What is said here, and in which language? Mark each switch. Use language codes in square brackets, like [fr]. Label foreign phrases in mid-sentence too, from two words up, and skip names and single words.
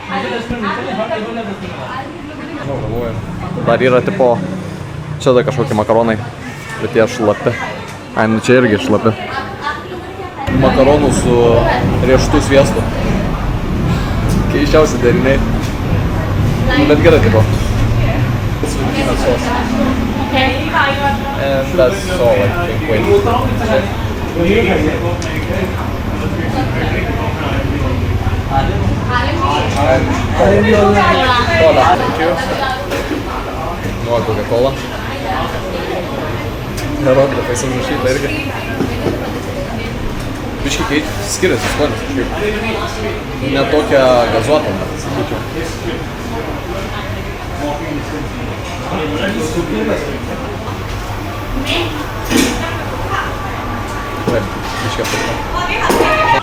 [lt] Dar yra tipo, čia dar kažkokie makaronai, bet jie šlapi. Ai, nu čia irgi šlapi. Makaronų su riešutų sviestu. Keiščiausi deriniai. Nu, bet gerai tipo. [en] Peanut sauce. And that's all I think. Wait. Cola. Thank you. No Coca-Cola. [lt] Nerodė užrašyta irgi. Biški skiriasi skonis kažkaip. Ne tokia gazuota, bet sakyčiau. Taip, biškai aptarta.